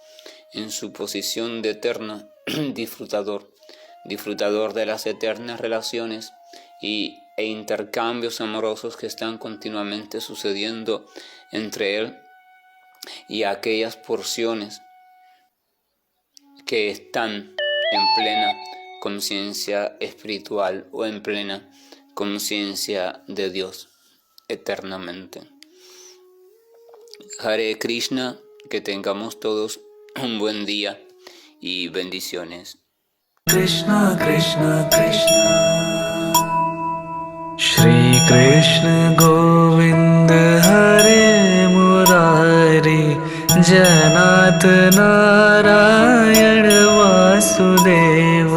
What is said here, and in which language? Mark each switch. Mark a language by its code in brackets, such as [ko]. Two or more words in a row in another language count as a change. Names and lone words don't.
[es] de eterno disfrutador de las eternas relaciones e intercambios amorosos que están continuamente sucediendo entre Él y aquellas porciones que están en plena conciencia espiritual o en plena conciencia de Dios eternamente. [sa] Hare Krishna, [es] que tengamos todos un buen día y bendiciones. Krishna, Krishna, Krishna. [sa] श्री कृष्ण गोविंद हरे मुरारी, जनाथ नारायण वासुदेव।